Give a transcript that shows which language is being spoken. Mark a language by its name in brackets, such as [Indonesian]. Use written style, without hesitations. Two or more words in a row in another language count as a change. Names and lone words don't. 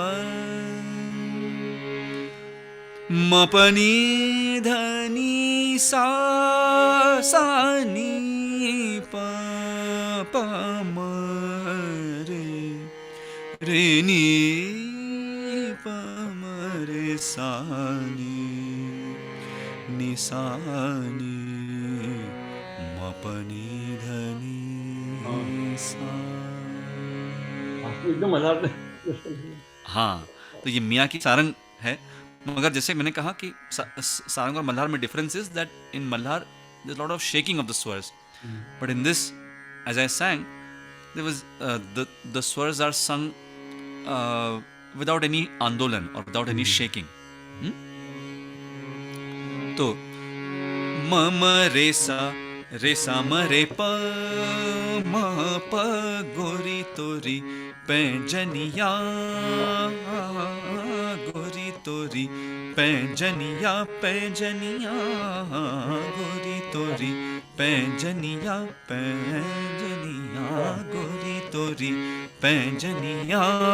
[Hindi] म प नी ध नी सा सा नी प प म रे नी प म रे सा नी सा नी म प नी ध नी सा. एकदम मजा. हाँ, तो ये मियाँ की सारंग है. मगर जैसे मैंने कहा कि सारंग और मल्हार में [English] difference is that in Malhar there is lot of shaking of the swars, but in this as I sang there was the swars are sung without any आंदोलन or without any shaking. [Hindi] तो म म रे सा म रे प म प गोरी तोरी पैंजनिया गोरी तोरी पैंजनिया पैंजनिया गोरी तोरी पैंजनिया पैंजनिया गोरी तोरी पैंजनिया